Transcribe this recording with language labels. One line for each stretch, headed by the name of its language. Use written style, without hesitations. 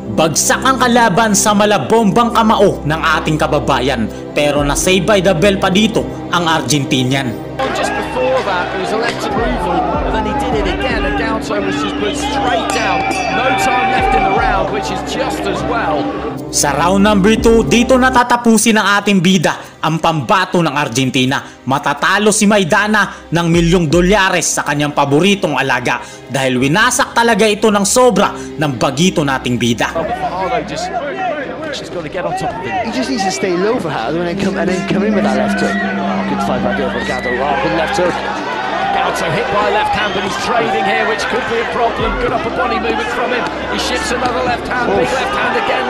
Filipino: Bagsak ang kalaban sa malabombang kamao ng ating kababayan pero na-save by the bell pa dito ang Argentinian.
English: Just before that, it was a left approval, and then he did it again, and Gauto was just put straight down. No time left in the round, which is just as well.
Filipino: Sa round number 2, dito natatapusin ng ating bida ang pambato ng Argentina. Matatalo si Maidana ng $1,000,000 sa kanyang paboritong alaga dahil winasak talaga ito ng sobra ng bagito nating bida.
English: She's got to get on top of it. He just needs to stay low for Harder and then come in with that left hook. Good fight back there for Gauto. Good left hook. Gauto hit by left hand, but he's trading here, which could be a problem. Good upper body movement from him. He shifts another left hand, big left hand again.